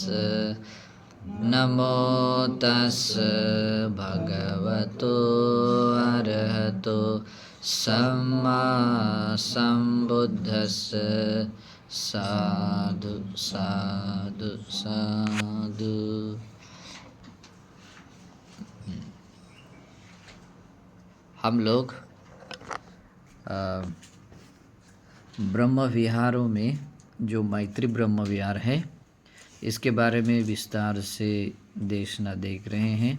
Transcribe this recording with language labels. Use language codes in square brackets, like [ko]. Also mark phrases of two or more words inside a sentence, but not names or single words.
[pi] नमो तस् भगवतो अरहतो सम्मा सम्बुद्धस्स। साधु साधु साधु। [hi] हम लोग ब्रह्म विहारों में जो मैत्री ब्रह्म विहार है इसके बारे में विस्तार से देशना देख रहे हैं।